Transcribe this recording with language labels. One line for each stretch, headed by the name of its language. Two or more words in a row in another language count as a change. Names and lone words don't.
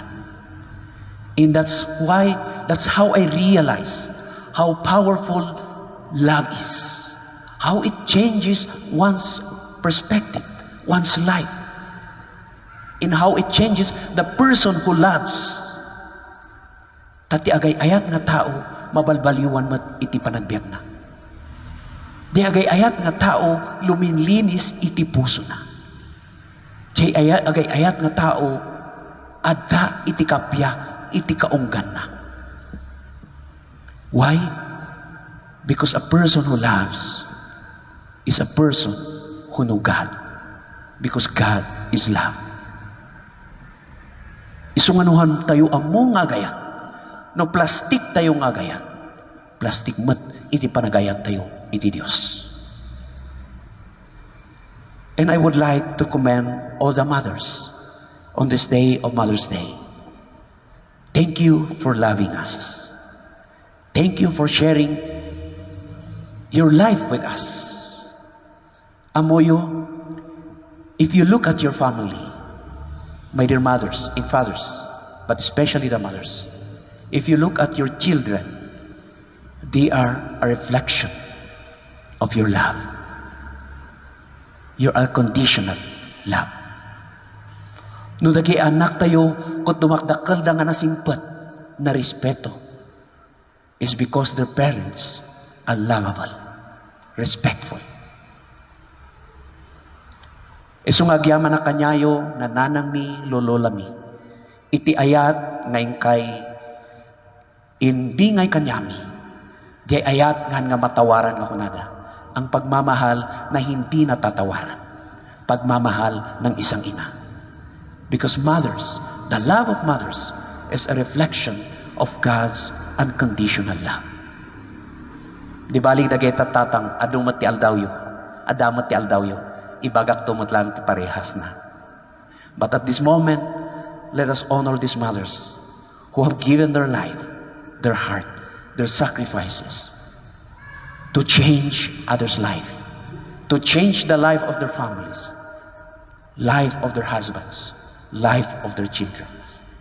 English: And that's how I realize how powerful love is. How it changes one's perspective, one's life. And how it changes the person who loves.
Iloko: Tati agay ayat nga tao, mabalbaliwan mat iti panagbiag na. Di agay ayat nga tao, luminlinis iti puso na. Di agay ayat nga tao, adda iti kapya, iti kaunggan na.
English: Why? Because a person who loves is a person who knows God. Because God is love.
Iloko: Isunganuhan tayo among agayat. No plastic tayo ng agayat. Plastic mat, iti panagayat tayo, iti Diyos.
English: And I would like to commend all the mothers on this day of Mother's Day. Thank you for loving us. Thank you for sharing your life with us. Amoyo, if you look at your family, my dear mothers and fathers, but especially the mothers, if you look at your children, they are a reflection of your love. Your unconditional love.
Iloko: No dagi anak tayo, kung dumakdakal da nga nasimpat na respeto,
English: is because their parents are lovable, respectful.
Iloko: Isungagyaman na kanyayo, nananang mi, lololami. Iti ayat ngayon kay inbingay kanyami. Di ayat nga matawaran nga kunada.
Filipino: Ang pagmamahal na hindi natatawaran. Pagmamahal ng isang ina.
English: Because mothers, the love of mothers is a reflection of God's unconditional love.
Iloko: Di baling dageta tatang adumat ti aldawyo, adamat ti aldawyo, ibagak tumot lang ti parehas na.
English: But at this moment, let us honor these mothers who have given their life, their heart, their sacrifices to change others' life, to change the life of their families, life of their husbands, life of their children.